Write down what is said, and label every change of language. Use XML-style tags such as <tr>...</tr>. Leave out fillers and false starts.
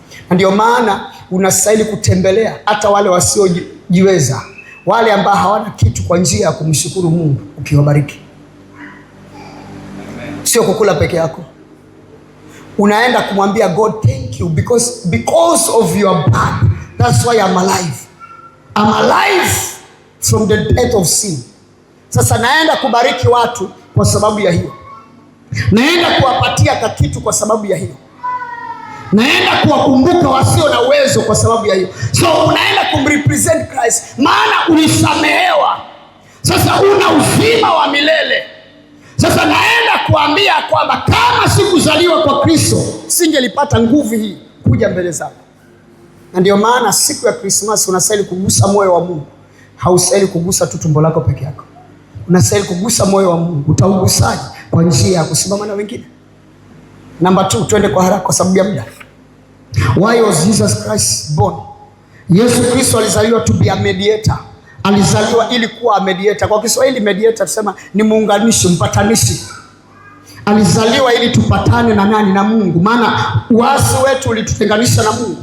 <sw>Na ndio maana unastahili kutembelea hata wale wasiojiweza, wale ambao hawana kitu, kwa njia ya kumshukuru Mungu ukiwabariki. Sio kukula peke yako. Unaenda kumwambia</sw> <en>God thank you because of your birth. That's why I'm alive. I'm alive from the death of sin.</en> <sw>Sasa naenda kubariki watu kwa sababu ya hiyo. Naenda kuwapatia kitu kwa sababu ya hiyo. Naenda kuwakumbuka wasio na uwezo kwa sababu ya hiyo. So unaenda kumrepresent Christ, maana ulisamehewa. Sasa una uzima wa milele. Sasa naenda kuambia kwamba kama sikuzaliwa kwa Kristo, singelipata nguvu hii kuja mbele zako. Na ndio maana siku ya Christmas unastahili kugusa moyo wa Mungu. Haustahili kugusa tu tumbo lako peke yako. Unastahili kugusa moyo wa Mungu. Utaugusaje? Kwa njia ya kusimama na wengine. Number 2, twende kwa haraka kwa sababu ya muda.</sw> <en>Why was Jesus Christ born?</en> <sw>Yesu Kristo alizaliwa</sw> <en>to be a mediator.</en> <sw>Alizaliwa ili kuwa mediator. Kwa Kiswahili mediator tusema ni muunganishi, mpatanishi. Alizaliwa ili tupatane na nani? Na Mungu. Maana uasi wetu ulitutenganisha na Mungu.</sw>